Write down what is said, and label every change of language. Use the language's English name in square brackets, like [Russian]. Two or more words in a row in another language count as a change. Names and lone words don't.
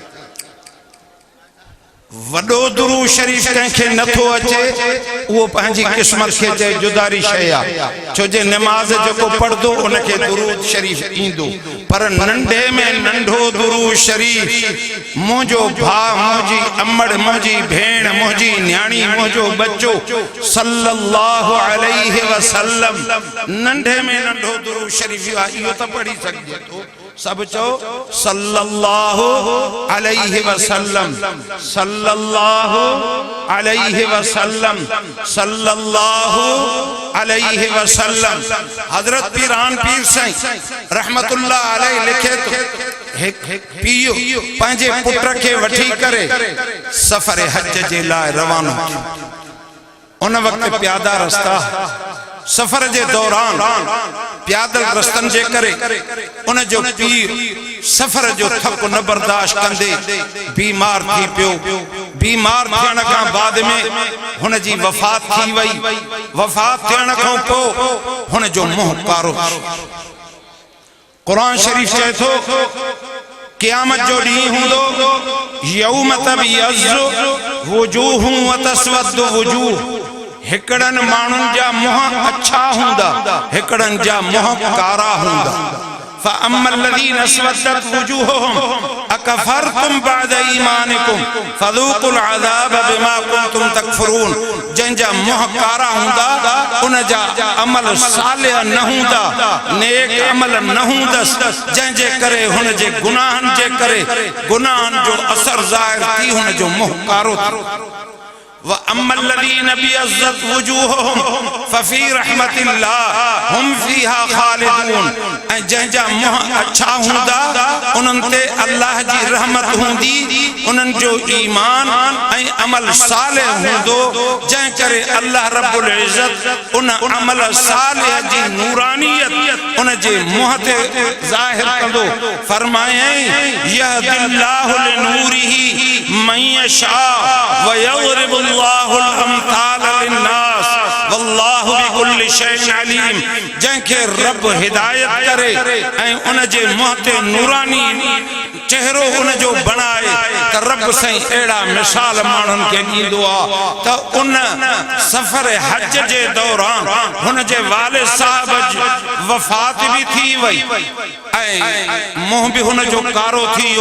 [Sindhi] वडो दुरूद शरीफ कंहिंखे नथो अचे वो पंहिंजी क़िस्मत के चए जुदारी शइ आहे, छो जे नमाज़ जेको पढ़दो उनखे दुरूद शरीफ ईंदो, पर नंढे में नंढो दुरूद शरीफ मुंहिंजो भाउ, मुंहिंजी अमड़, मुंहिंजी भेण, मुंहिंजी न्याणी, मुंहिंजो बच्चो [Arabic] صلى الله عليه وسلم [Sindhi] नंढे में नंढो दुरूद शरीफ आहे, इहो त पढ़ी सघिजे थो। सब चो [Arabic] صلى الله عليه وسلم، صلى الله عليه وسلم، صلى الله عليه وسلم. [Sindhi] हजरत पीरान पीर साईं [Arabic] رحمة الله عليه [Sindhi] लिखे तो पीओ पंहिंजे पुट खे वठी करे सफ़र हज जे लाइ रवानो थियो। उन वक्त प्यादा रस्ता, सफर जे दौरान प्यादल रस्तन जे करे उन जो पीर सफर जो थक न बर्दाश्त कंदे बीमार थी पियो। बीमार थियण खां बाद में हुन जी वफ़ात थी वई। वफ़ात थियण खां पोइ हुन जो मुंहुं कारो। कुरान शरीफ चए थो क़यामत जो ॾींहुं हूंदो [Arabic] يوم تبيض وجوه و تسود وجوه. [Sindhi] हिकड़न माण्हुनि जा मुंह अच्छा हूंदा, हिकड़न जा मुंह कारा हूंदा। [Arabic] فأما الذين اسودت وجوههم أكفرتم بعد إيمانكم فذوقوا العذاب بما كنتم تكفرون। [Sindhi] जंहिंजा मुंह कारा हूंदा उन जा अमल सालिह न हूंदा, नेक अमल न हूंदसि, जंहिंजे करे हुन जे गुनाहनि जे करे गुनाहनि जो असर ज़ाहिर थी हुन जो मुंह कारो थियो। [Arabic] وأما الذين ابيضت وجوههم ففي رحمة الله هم فيها خالدون. [Sindhi] ऐं जंहिंजा मुंह अच्छा हूंदा उन्हनि ते अल्लाह जी रहमत हूंदी, उन्हनि जो ईमान ऐं अमल सालिह हूंदो, जंहिं करे अल्लाह [Arabic] رب العزة [Sindhi] उन अमल सालिह जी नूरानियत उन जे मुंह ते ज़ाहिर कंदो। [Arabic] फरमायई يهدي الله لنوره من يشاء و يضرب الله الأمثال للناس و الله بكل شيء عليم. [Sindhi] जंहिंखे रब हिदायत करे ऐं उन जे मुंह ते नूरानी चेहरो उन जो बनाए त रब साईं अहिड़ा मिसाल माण्हुनि खे ॾींदो आहे त उन सफ़र हज जे दौरान हुन जे वालिद साहब जी वफ़ात बि थी वई ऐं मुंहुं बि हुन जो कारो थी वियो।